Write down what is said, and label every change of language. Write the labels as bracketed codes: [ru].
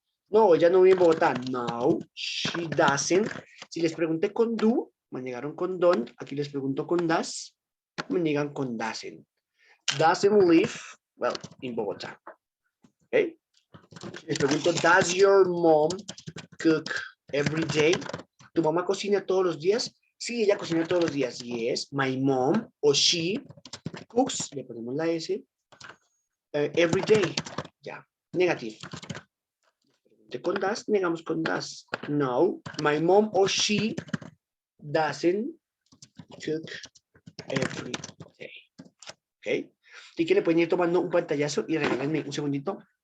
[es] No, ella no vive en Bogotá. [en] No, she doesn't. [es] Si les pregunté con do, me negaron con don't. Aquí les pregunto con does, me niegan con doesn't. [en] Doesn't live, well, in Bogotá. Okay. [es] Si les pregunto, [en] does your mom cook every day? [es] ¿Tu mamá cocina todos los días? Sí, ella cocina todos los días. [en] Yes, my mom o she cooks, [es] le ponemos la S, [en] every day. Ya, negative. [es] Con das, negamos con das. [en] No, my mom or she doesn't cook every day. ¿Ok? [es] Y que le pueden ir tomando un pantallazo y regálenme un segundito.